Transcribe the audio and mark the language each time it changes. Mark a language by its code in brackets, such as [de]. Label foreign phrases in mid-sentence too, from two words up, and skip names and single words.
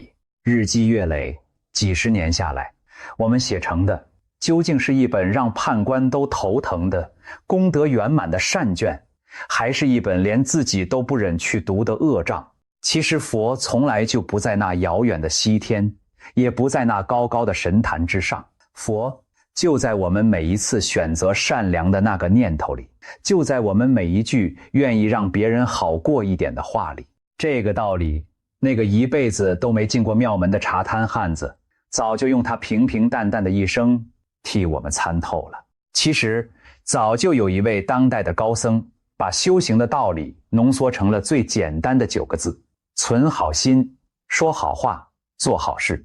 [zh] 日積月累，幾十年下來，我們寫成的究竟是一本讓判官都頭疼的功德圓滿的善卷，還是一本連自己都不忍去讀的惡賬？其實佛從來就不在那遙遠的西天，也不在那高高的神壇之上，佛就在我們每一次選擇善良的那個念頭裡，就在我們每一句願意讓別人好過一點的話裡。這個道理，那個一輩子都沒進過廟門的茶攤漢子，早就用他平平淡淡的一生替我們參透了。其實早就有一位當代的高僧，把修行的道理濃縮成了最簡單的9個字：存好心，說好話，做好事。